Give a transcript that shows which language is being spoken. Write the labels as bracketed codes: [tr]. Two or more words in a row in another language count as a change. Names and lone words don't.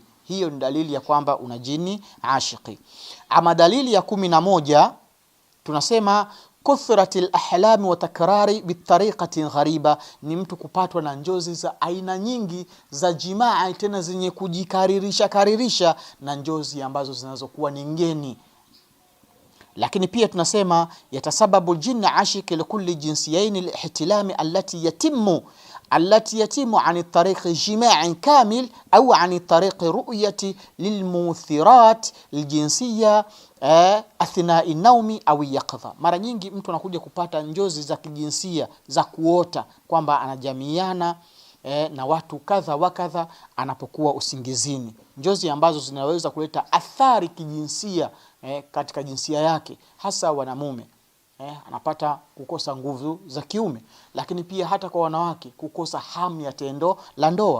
[sw] Hiyo ni dalili ya kwamba una jini ashiki. Ama dalili ya 11 tunasema [ar] كثرة الأحلام والتكرار بطريقة غريبة, [sw] ni mtu kupatwa na njozi za aina nyingi za jimaa, tena zenye kujikaririsha na njozi ambazo zinazokuwa ni ngeni. Lakini pia tunasema [ar] يتسبب الجن العاشق لكل الجنسين الاحتلام التي يتم التي يتم عن طريق جماع كامل أو عن طريق رؤية للمثيرات الجنسية أثناء النوم أو اليقظة. [sw] Mara nyingi mtu anakuja kupata njozi za kijinsia za kuota kwamba anajamiana na watu kadha wa kadha anapokuwa usingizini, njozi ambazo zinaweza kuleta athari kijinsia katika jinsia yake, hasa wanamume. Anapata kukosa nguvu za kiume, lakini pia hata kwa wanawake kukosa hamu ya tendo la ndoa.